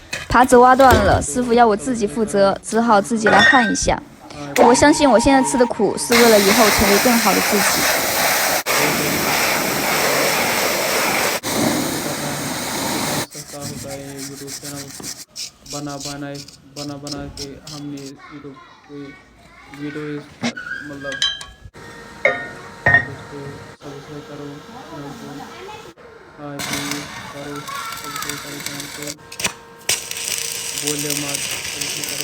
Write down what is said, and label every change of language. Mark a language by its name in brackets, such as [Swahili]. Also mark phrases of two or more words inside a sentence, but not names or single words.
[Chinese] 耙子挖断了，师傅要我自己负责，只好自己来焊一下。我相信我现在吃的苦是为了以后成为更好的自己。 [Hindi] बना बना के हमने यूट्यूब पे वीडियो मतलब दोस्तों सब्सक्राइब करो चैनल को, हाँ प्लीज़ करो सब्सक्राइब करो चैनल को, बोलिए मत सब्सक्राइब करो।